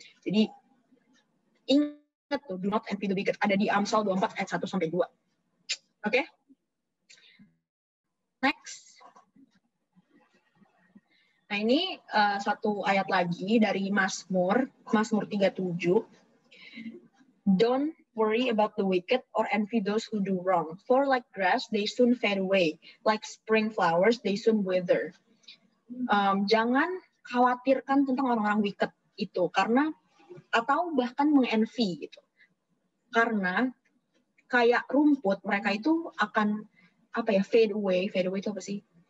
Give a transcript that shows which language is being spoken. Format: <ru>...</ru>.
<id>Jadi ingat tuh,</id> <en>do not envy the wicked,</en> <id>ada di Amsal 24 ayat 1-2. Oke?</id> <en>Next.</en> <id>Nah ini satu ayat lagi dari Mazmur 37.</id> <en>Don't worry about the wicked or envy those who do wrong, for like grass they soon fade away, like spring flowers they soon wither.</en> <id>Jangan khawatirkan tentang orang-orang wicked itu, karena atau bahkan mengenvy gitu, karena kayak rumput mereka itu akan fade away itu apa sih?</id>